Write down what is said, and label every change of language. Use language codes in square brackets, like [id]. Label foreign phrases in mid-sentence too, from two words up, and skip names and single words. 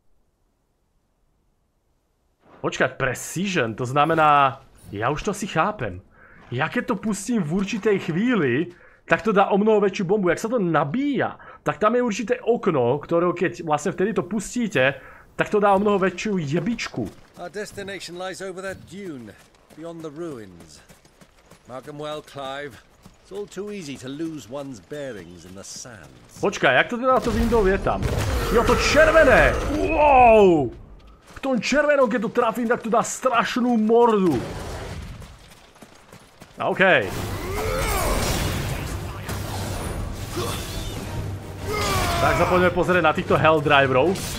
[sk] Počkať, Precision, to znamená, ja už to si chápem. Ja keď to pustím v určitej chvíli, tak to dá o mnoho väčšiu bombu. Jak sa to nabíja, tak tam je určité okno, ktoré keď vlastne vtedy to pustíte, tak to dá o mnoho väčšiu jebičku. [en] Our destination lies over that dune, beyond the ruins. Mark 'em well, Clive. It's all too easy to lose one's bearings in the sands. [sk] Počkaj, jak to teda to window je tam? Jo, to červené! Wow! V tom červenom, keď to trafím, tak to dá strašnú mordu. OK. Tak sa poďme pozrieť na týchto Helldriverov.